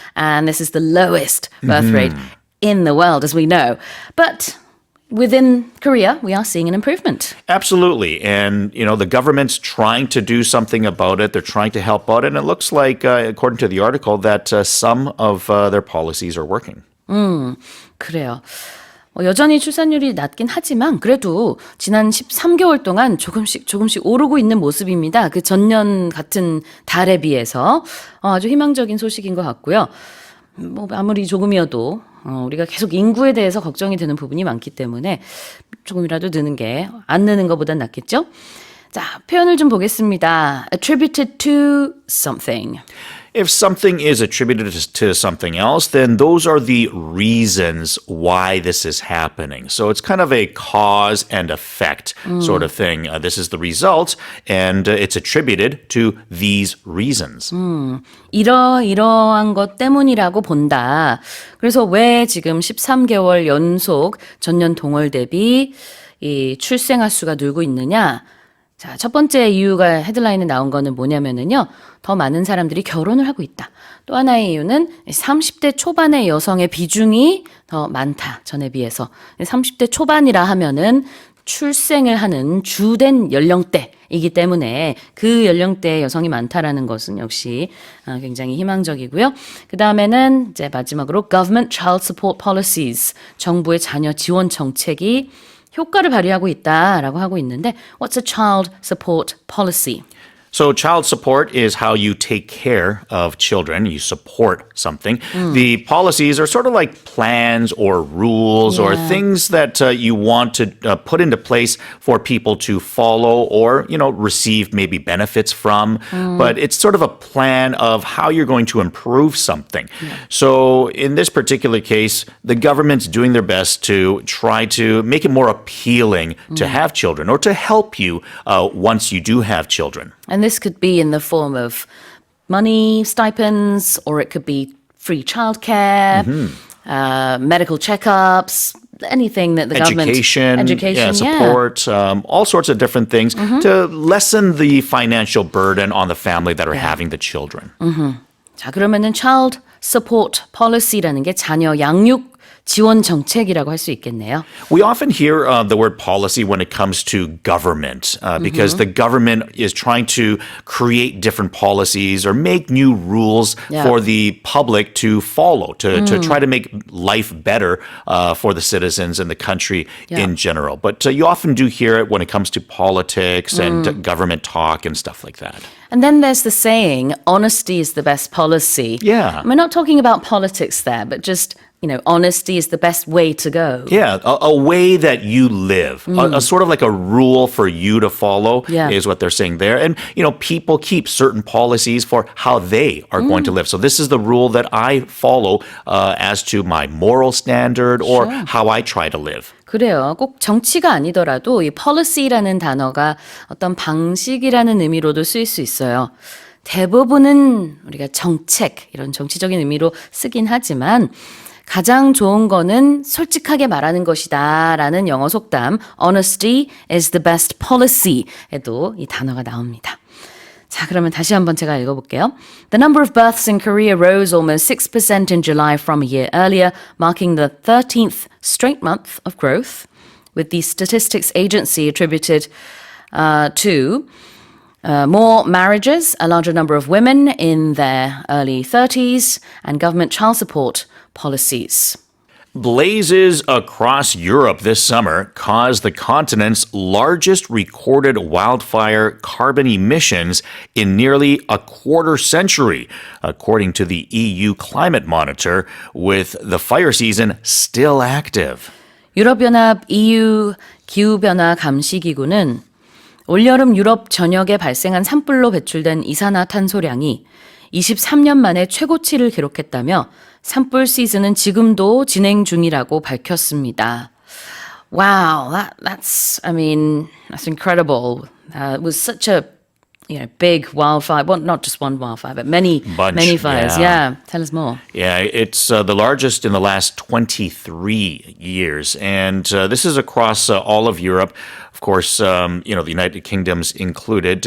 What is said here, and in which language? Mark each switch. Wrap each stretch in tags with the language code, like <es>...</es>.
<en>And this is the lowest birth rate in the world, as we know. But within Korea, we are seeing an improvement. Absolutely. And, the government's trying to do something about it. They're trying to help out. And it looks like, according to the article, that some of their policies are working.</en> <ko>그래요. 여전히 출산율이 낮긴 하지만 그래도 지난 13개월 동안 조금씩 오르고 있는 모습입니다. 그 전년 같은 달에 비해서 아주 희망적인 소식인 것 같고요. 아무리 조금이어도 우리가 계속 인구에 대해서 걱정이 되는 부분이 많기 때문에 조금이라도 느는 게 안 느는 것보단 낫겠죠? 자, 표현을 좀 보겠습니다.</ko> <en>Attributed to something. If something is attributed to something else, then those are the reasons why this is happening. So it's kind of a cause and effect sort of thing. This is the result, and it's attributed to these reasons.</en> <ko>이러한 것 때문이라고 본다. 그래서 왜 지금 13개월 연속 전년 동월 대비 이 출생아 수가 늘고 있느냐? 자, 첫 번째 이유가 헤드라인에 나온 거는 뭐냐면은요. 더 많은 사람들이 결혼을 하고 있다. 또 하나의 이유는 30대 초반의 여성의 비중이 더 많다. 전에 비해서. 30대 초반이라 하면은 출생을 하는 주된 연령대이기 때문에 그 연령대의 여성이 많다라는 것은 역시 굉장히 희망적이고요. 그 다음에는 이제 마지막으로 Government Child Support Policies, 정부의 자녀 지원 정책이 효과를 발휘하고 있다라고 하고 있는데</ko> <en>What's a child support policy? So child support is how you take care of children. You support something. The policies are sort of like plans or rules or things that you want to put into place for people to follow or, receive maybe benefits from. But it's sort of a plan of how you're going to improve something. So in this particular case, the government's doing their best to try to make it more appealing to have children or to help you once you do have children. And this could be in the form of money, stipends, or it could be free childcare, medical checkups, anything that the government... Education, support, all sorts of different things to lessen the financial burden on the family that are having the children.</en> <ko>자, 그러면은 child support policy라는 게 자녀 양육 지원 정책이라고 할 수 있겠네요.</ko> <en>We often hear the word policy when it comes to government because the government is trying to create different policies or make new rules for the public to follow, to try to make life better for the citizens and the country in general. But you often do hear it when it comes to politics and government talk and stuff like that. And then there's the saying, honesty is the best policy. Yeah. We're not talking about politics there, but just, honesty is the best way to go. Yeah, a way that you live, a sort of like a rule for you to follow is what they're saying there. And, people keep certain policies for how they are going to live. So this is the rule that I follow as to my moral standard or how I try to live.</en> <ko>그래요. 꼭 정치가 아니더라도 이 policy라는 단어가 어떤 방식이라는 의미로도 쓰일 수 있어요. 대부분은 우리가 정책, 이런 정치적인 의미로 쓰긴 하지만 가장 좋은 거는 솔직하게 말하는 것이다 라는 영어 속담</ko> <en>Honesty is the best policy</en> <ko>에도 이 단어가 나옵니다. 자, 그러면 다시 한번 제가 읽어볼게요.</ko> <en>The number of births in Korea rose almost 6% in July from a year earlier, marking the 13th straight month of growth, with the statistics agency attributed to more marriages, a larger number of women in their early 30s, and government child support policies. Blazes across Europe this summer caused the continent's largest recorded wildfire carbon emissions in nearly a quarter century, according to the EU Climate Monitor, with the fire season still active.</en> <ko>유럽연합 EU 기후변화 감시기구는 올여름 유럽 전역에 발생한 산불로 배출된 이산화탄소량이 23년 만에 최고치를 기록했다며 산불 시즌은 지금도 진행 중이라고 밝혔습니다.</ko> <en>Wow, that's incredible. It was such a big wildfire. Well, not just one wildfire, but many fires. Yeah. Tell us more. Yeah, it's the largest in the last 23 years. And this is across all of Europe. Of course, the United Kingdom's included.</en>